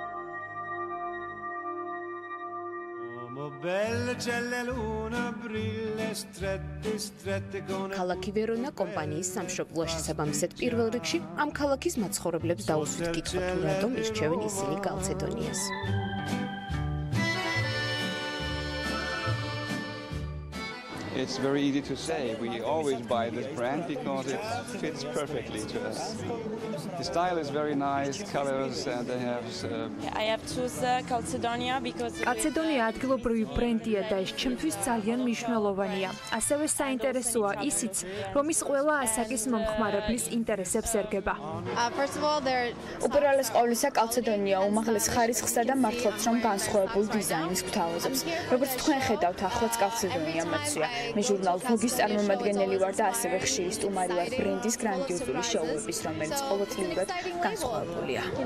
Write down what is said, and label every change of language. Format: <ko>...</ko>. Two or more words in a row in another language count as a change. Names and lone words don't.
<ka>ქალაქი ვერონა კომპანიის სამშობლოა შესაბამისად პირველ რიგში ამ ქალაქის მაცხოვრებლებს დაუსვით კითხვა თუ რატომ ირჩევენ ისინი კალცედონიას.</ka> <en>It's very easy to say. We always buy this brand because it fits perfectly to us. The style is very nice, colors, and they have. I have choose Calcedonia because.</en> <ka>Calcedonia ადგილობრივი ბრენდია და ეს ჩემთვის ძალიან მნიშვნელოვანია. ასევე საინტერესოა ისიც, რომ ის ყველა ასაკის მომხმარებლის ინტერესებს ერგება.</ka> <en>First of all,</en> <ka>უპირველეს ყოვლისა კალცედონია უმაღლეს ხარისხსა და მართლაც რომ განსხვავებულ დიზაინის გვთავაზობს. როგორც თქვენ ხედავთ, ახლაც კალცედონია მოცია. მე ჟურნალ Vogue-ის წარმომადგენელი ვარ და ასევე ხშირი სტუმარი ვარ ბრენდის გრანდიოზული შოუების, რომელიც ყოველწლიურად განსხვავებულია.</ka>